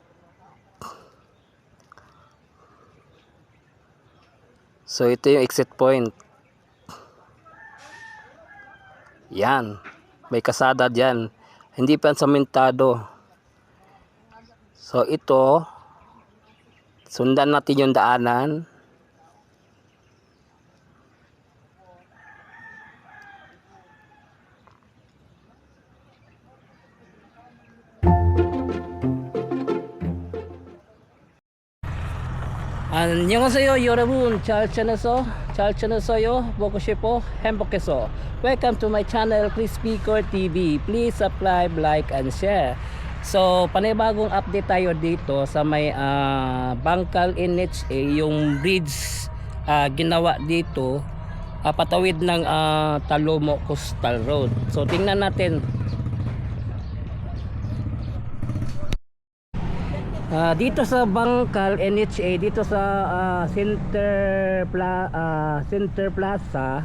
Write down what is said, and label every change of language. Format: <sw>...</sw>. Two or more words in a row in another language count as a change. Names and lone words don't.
<tl>So ito yung</tl> <en>exit point.</en> <tl>Yan. May kasada diyan. Hindi pa samentado. So ito, sundan natin yung daanan.</tl> <ko>안녕하세요 여러분, 잘 지내서 보고 싶어 행복해서</ko> <en>welcome to my channel</en> <ko>Crispy Core TV.</ko> <en>Please subscribe, like and share.</en> <tl>So panibagong update tayo dito sa may Bangkal NHA, yung bridge ginawa dito patawid ng Talomo Coastal Road. So tingnan natin. Dito sa Bangkal NHA, dito sa Center Plaza</tl>